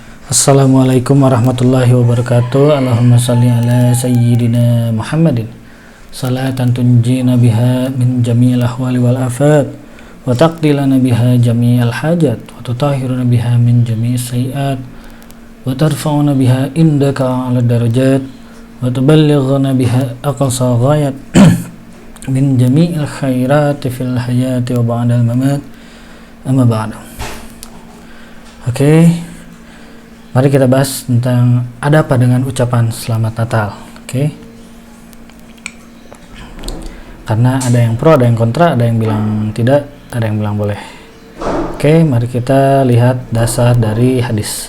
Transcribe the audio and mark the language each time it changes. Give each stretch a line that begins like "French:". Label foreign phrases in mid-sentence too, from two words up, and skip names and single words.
Arabic: السلام عليكم ورحمة الله وبركاته. اللهم صل على سيدنا محمد صلاة تنجينا بها من جميع الأهوال والآفات وتقضي لنا بها جميع الحاجات وتطهرنا بها من جميع السيئات وترفعنا بها عندك أعلى الدرجات وتبلغنا بها أقصى الغايات من جميع الخيرات في الحياة وبعد الممات أما بعد.
Indonesian: Oke. Mari kita bahas tentang ada apa dengan ucapan selamat Natal. Oke. Karena ada yang pro, ada yang kontra, ada yang bilang tidak, ada yang bilang boleh. Oke, mari kita lihat dasar dari hadis.